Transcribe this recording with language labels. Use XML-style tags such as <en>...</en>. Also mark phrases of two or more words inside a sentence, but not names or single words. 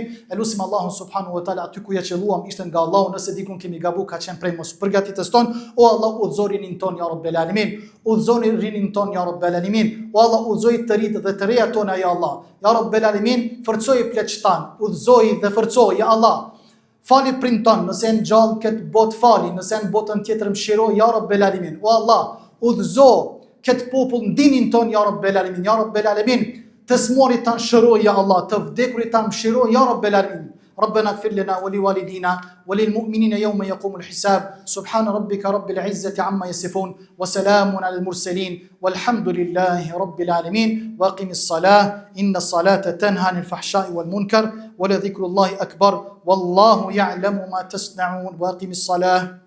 <sq>E lutim Allahun</sq> <ar>سبحانه وتعالى</ar> <sq>aty ku ja qelluam ishte nga Allahu, nëse dikun kemi gabu ka qenë prej mos përgatitës ton, o Allah udhëzo rinin ton</sq> <ar>يا رب العالمين,</ar> <sq>udhëzoni rinin ton</sq> <ar>يا رب العالمين,</ar> <sq>o Allah udhëzoj të rritë dhe të reja tona</sq> <ar>يا الله، يا رب العالمين,</ar> <sq>forcoj pleqtan, udhëzoj dhe forcoj</sq> <ar>يا الله.</ar> <sq>Fali prind ton, nëse në gjallë këtë bot fali, nëse në botën tjetër mëshiro</sq> <ar>يا رب العالمين,</ar> <sq>o Allah udhëzo këtë popull ndinin ton</sq> <ar>يا رب العالمين، يا رب العالمين.</ar> <sq>Të smorit tanë shëroj,</sq> <ar>يا الله,</ar> <sq>të vdekurit tanë mshiroj,</sq> <ar>يا رب العالمين. ربنا اغفر لنا ولوالدينا وللمؤمنين يوم يقوم الحساب سبحان ربك رب العزة عما يصفون وسلام على المرسلين والحمد لله رب العالمين واقم الصلاة إن الصلاة تنهى عن الفحشاء والمنكر ولذكر الله أكبر والله يعلم ما تصنعون واقم الصلاة</ar>